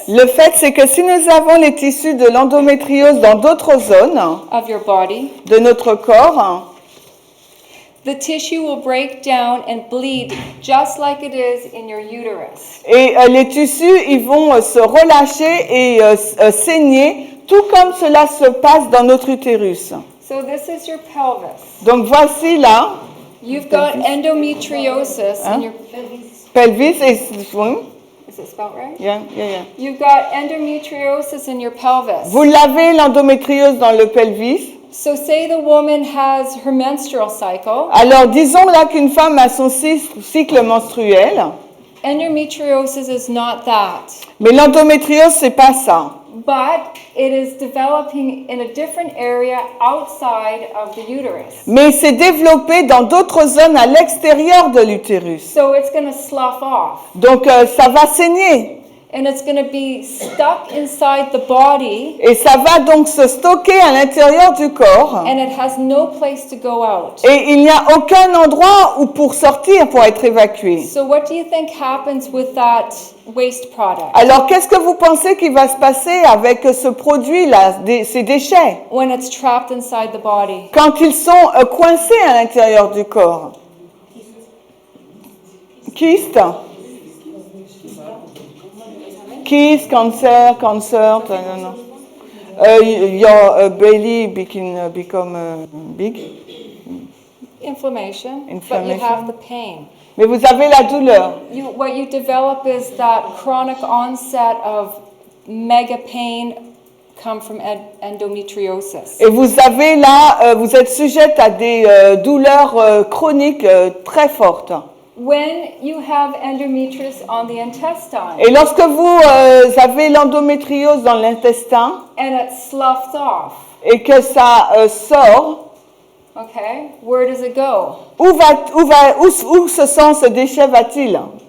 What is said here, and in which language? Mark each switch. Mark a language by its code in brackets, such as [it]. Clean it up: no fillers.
[fr] Le fait, c'est que si nous avons les tissus de l'endométriose dans d'autres zones [en] of your body, [fr] de notre corps, [en] the tissue will break down and bleed just like it is in your uterus. [fr] et les tissus, ils vont se relâcher et saigner, tout comme cela se passe dans notre utérus. [en] So this is your pelvis. [fr] Donc voici là, [en] You've got endometriosis in your [fr] pelvis et oui, [en] is it spelled right? yeah. You've got endometriosis in your pelvis. [fr] Vous l'avez l'endométriose dans le pelvis. [en] So say the woman has her menstrual cycle. [fr] Alors disons là qu'une femme a son cycle menstruel, [en] Endometriosis is not that. [fr] mais l'endométriose c'est pas ça. [en] But it is developing in a different area outside of the uterus. [fr] Mais c'est développé dans d'autres zones à l'extérieur de l'utérus. [en] So it's going to slough off. [fr] Donc ça va saigner [en] And it's going to be stuck inside the body. [fr] et ça va donc se stocker à l'intérieur du corps [en] And it has no place to go out. [fr] et il n'y a aucun endroit où pour sortir, pour être évacué. [en] So what do you think happens with that waste product? [fr] Alors qu'est-ce que vous pensez qui va se passer avec ce produit-là, ces déchets, [en] When it's trapped inside the body? [fr] quand ils sont coincés à l'intérieur du corps? Kyste. Kyste, cancer, non. [en] Your belly become big. Inflammation. But you [fr] Inflammation. [en] have the pain. [fr] Mais vous avez la douleur. [en] What you develop is that chronic onset of mega pain come from endometriosis. [fr] Et vous avez là, vous êtes sujette à des douleurs chroniques très fortes. [en] When you have endometriosis on the intestine [fr] Et lorsque vous avez l'endométriose dans l'intestin [en] and it sloughs off, [fr] et que ça sort, [en] okay, where does it go? [fr] où ce sang, ce déchet va-t-il?